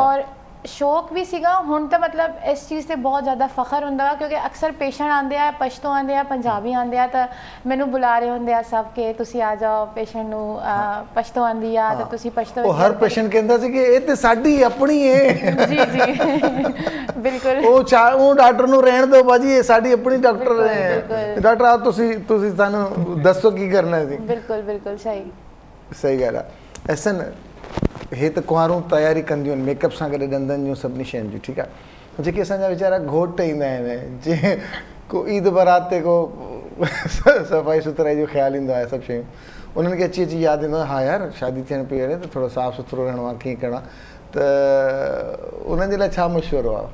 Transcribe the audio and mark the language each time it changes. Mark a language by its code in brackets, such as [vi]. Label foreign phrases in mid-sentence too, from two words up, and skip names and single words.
[pa] ਔਰ ਸ਼ੌਕ ਵੀ ਸੀਗਾ, ਹੁਣ ਤਾਂ ਮਤਲਬ ਇਸ ਚੀਜ਼ ਤੇ ਬਹੁਤ ਜ਼ਿਆਦਾ ਫਖਰ ਹੁੰਦਾ ਵਾ ਕਿਉਂਕਿ ਅਕਸਰ ਪੇਸ਼ੈਂਟ ਆਉਂਦੇ ਆ, ਪਸ਼ਤੋ ਆਉਂਦੇ ਆ, ਪੰਜਾਬੀ ਆਉਂਦੇ ਆ ਤਾਂ ਮੈਨੂੰ ਬੁਲਾ ਰਹੇ ਹੁੰਦੇ ਆ ਸਭ ਕਿ ਤੁਸੀਂ ਆ ਜਾਓ, ਪੇਸ਼ੈਂਟ ਨੂੰ ਪਸ਼ਤੋ ਆਉਂਦੀ ਆ ਤਾਂ ਤੁਸੀਂ ਪਸ਼ਤੋ। ਉਹ ਹਰ ਪੇਸ਼ੈਂਟ ਕਹਿੰਦਾ ਸੀ ਕਿ ਇਹ ਤੇ ਸਾਡੀ ਆਪਣੀ ਹੈ। ਜੀ ਬਿਲਕੁਲ। ਉਹ ਡਾਕਟਰ ਨੂੰ ਰਹਿਣ ਦਿਓ ਬਾਜੀ, ਇਹ ਸਾਡੀ ਆਪਣੀ ਡਾਕਟਰ ਹੈ। ਡਾਕਟਰ ਆ ਤੁਸੀਂ ਸਾਨੂੰ ਦੱਸੋ ਕੀ ਕਰਨਾ ਸੀ। [sd] ਬਿਲकुल सही ॻाल्हि आहे। असन हे त कुंवारूं तयारी कंदियूं आहिनि मेकअप सां गॾु ॾंदनि जूं सभिनी शयुनि जूं, ठीकु आहे। जेके असांजा वीचारा घोट ईंदा आहिनि, जीअं को ईद बारात ते को सफ़ाई सुथराई जो ख़्यालु ईंदो आहे, सभु शयूं उन्हनि खे अची यादि ईंदो आहे, हा यार शादी थियण पई वञे त थोरो साफ़ु सुथिरो रहणो आहे, कीअं करिणो आहे, त उन्हनि जे लाइ छा मशवरो आहे?